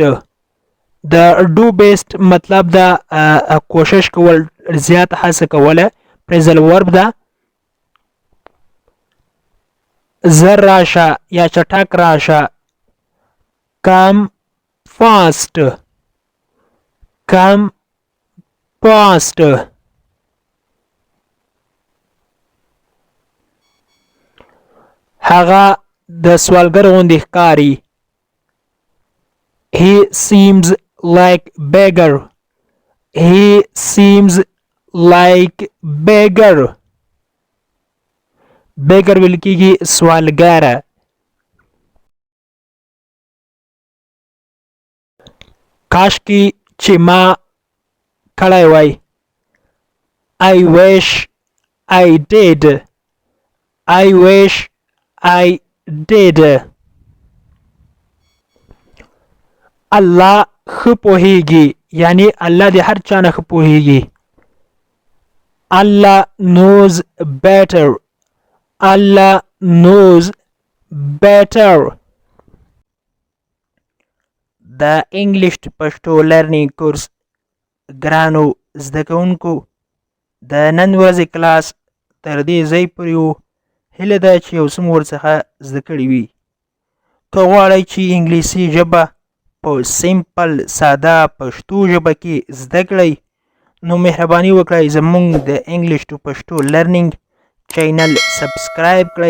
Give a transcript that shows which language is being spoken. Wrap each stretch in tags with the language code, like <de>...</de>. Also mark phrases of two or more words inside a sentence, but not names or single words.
<ps>د</ps> <en>do best</en> <ps>مطلب دا کوشش کول زیات هڅه کوله.</ps> <en>phrasal verb</en> <ps>ده. زر راشه یا چټک راشه.</ps> <en>come fast. come fast.</en> <ps>هغه د سوالګر غوندې ښکاري.</ps> <en>He seems like beggar. He seems like beggar.</en> <ps>beggar ویل کېږي سوالګر. کاشکې چې ما کړی وای.</ps> <en>I wish I did. I wish I did.</en> <ps>الله ښه پوهیږي یعنی الله د هر چا نه ښه پوهیږي.</ps> <en>Allah knows better. Allah knows better.</en> <ps>د انګلیش</ps> <en>Pashto learning course</en> <ps>ګرانو زده کوونکو د نن ورځې کلاس تر دې ځای پورې و. هیله ده چې یو څه مو ورڅخه زده کړي وي. که غواړئ چې انګلیسي ژبه په سیمپل ساده پښتو ژبه کې زده کړئ نو مهرباني وکړئ زموږ د</ps> <en>English to Pashto learning</en> <ps>چینل سبسکرایب کړئ.</ps>